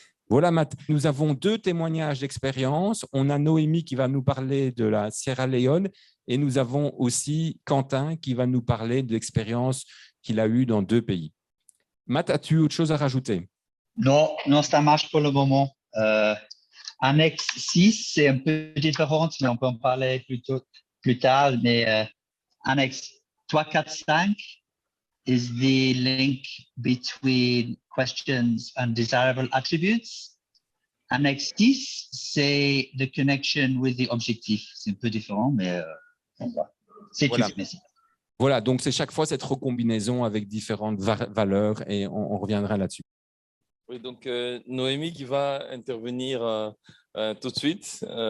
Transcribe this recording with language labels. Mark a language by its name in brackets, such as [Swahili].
[French] Voilà, Matt, nous avons 2 témoignages d'expérience. On a Noémie qui va nous parler de la Sierra Leone et nous avons aussi Quentin qui va nous parler de l'expérience qu'il a eue dans 2 pays. Matt, as-tu autre chose à rajouter? Non, non, ça marche pour le moment. Annexe 6, c'est un peu différent, mais on peut en parler plus tard. Mais annexe 3, 4, 5 [English] is the link between questions and desirable attributes. [French] Annexe 10, c'est [English] the connection with the objectif. [French] C'est un peu différent, mais c'est Voilà. tout. Merci. Voilà, donc c'est chaque fois cette recombinaison avec différentes valeurs et on reviendra là-dessus. Oui, donc Noémie qui va intervenir tout de suite.